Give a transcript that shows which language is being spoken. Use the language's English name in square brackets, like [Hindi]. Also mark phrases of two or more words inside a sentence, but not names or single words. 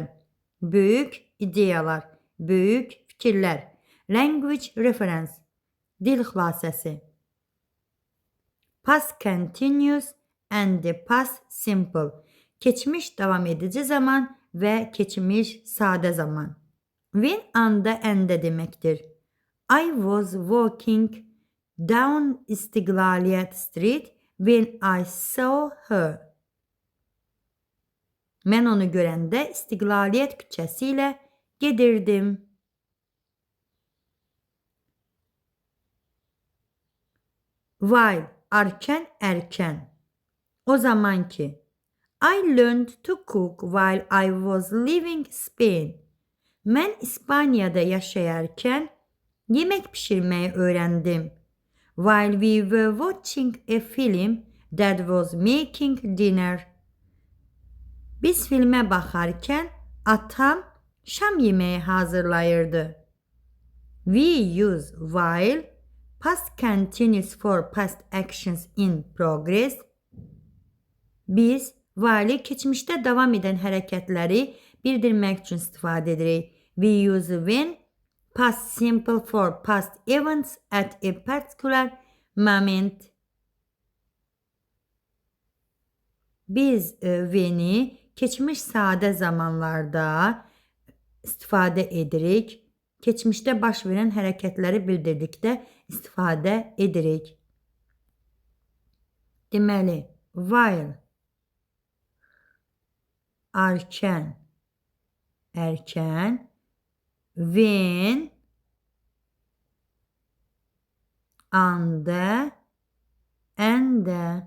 [Azerbaijani] Böyük ideyalar, böyük fikirlər, Language Reference, dil xülasəsi, [English] Past Continuous and the Past Simple, [Azerbaijani] keçmiş davam edici zaman və keçmiş sadə zaman. When anda əndə deməkdir. [English] I was walking down İstiqlaliyyət Street when I saw her. [Azerbaijani] Mən onu görəndə İstiqlaliyyət küçəsi ilə gedirdim. While, arkən, ərkən. O zaman ki. [English] I learned to cook while I was living in Spain. [Azerbaijani] Mən İspaniyada yaşayarkən yemək pişirməyi öyrəndim. [English] While we were watching a film that was making dinner. [Azerbaijani] Biz filmə baxarkən atam şam yeməyi hazırlayırdı. [English] We use while, past continuous for past actions in progress. [Azerbaijani] Biz while-i keçmişdə davam edən hərəkətləri bildirmək üçün istifadə edirik. [English] We use when, past simple for past events at a particular moment. [Azerbaijani] Biz when'i keçmiş sadə zamanlarda istifadə edirik. Keçmişdə baş verən hərəkətləri bildirdikdə istifadə edirik. Deməli, while, arkən, ərkən, when, anda, əndə.